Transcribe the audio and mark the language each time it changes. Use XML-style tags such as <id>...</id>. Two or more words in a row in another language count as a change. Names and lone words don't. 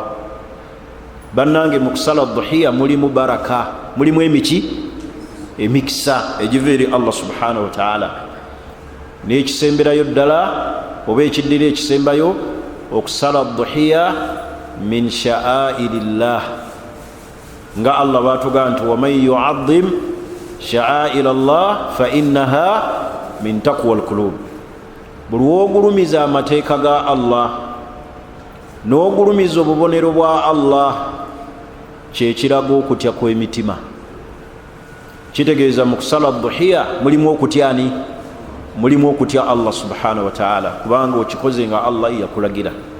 <lg>bannange mu kusala dhuhiya mulimu baraka, mulimu emikisa egiva eri Allah</lg> <ar>سبحانه وتعالى.</ar> <lg>n'ekisemberayo ddala oba ekiddira ekisembayo okusala dhuhiya</lg> <ar>من شعائر الله,</ar> <lg>nga Allah batuga nti</lg> <ar>ومن يعظم شعائر الله فإنها من تقوى القلوب.</ar> <lg>Buli wogulumiza amateeka ga Allah n'ogulumiza obubonero bwa Allah kyekiraga okutya kw'emitima. Kitegeeza mu kusala duhiya mulimu okutyani? Mulimu okutya Allah</lg> <ar>سبحانه وتعالى,</ar> <lg>kubanga okikoze nga Allah yakulagira.</lg>